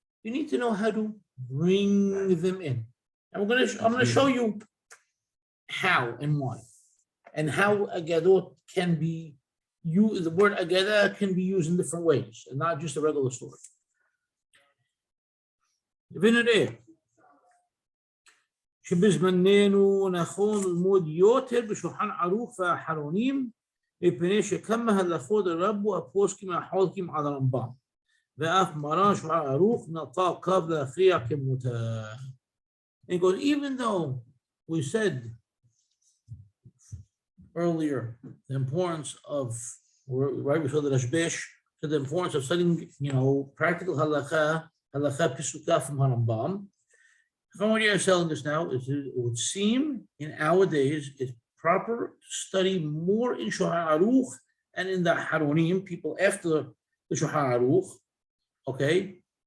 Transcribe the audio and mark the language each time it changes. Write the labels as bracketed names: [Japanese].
[English] You need to know how to bring them in. And I'm going to show you how and why, and how Agadot can be used. The word Agadah can be used in different ways, and not just a regular story. [Hebrew] שבזמננו נכון ללמוד יותר בשולחן ערוך והאחרונים, מפני שכמה הלכות רבו הפוסקים החולקים על הרמב"ם, ואף מרן שולחן ערוך נטה קו להכריע כמותה. [English] And goes, even though we said earlier the importance of, right before the Rashbesh, so the importance of studying, practical halakhah, halakha pisuka from Harambam. What you're telling us now is it would seem in our days it's proper to study more in Shulchan Aruch and in the Aharonim, people after the Shulchan Aruch, okay?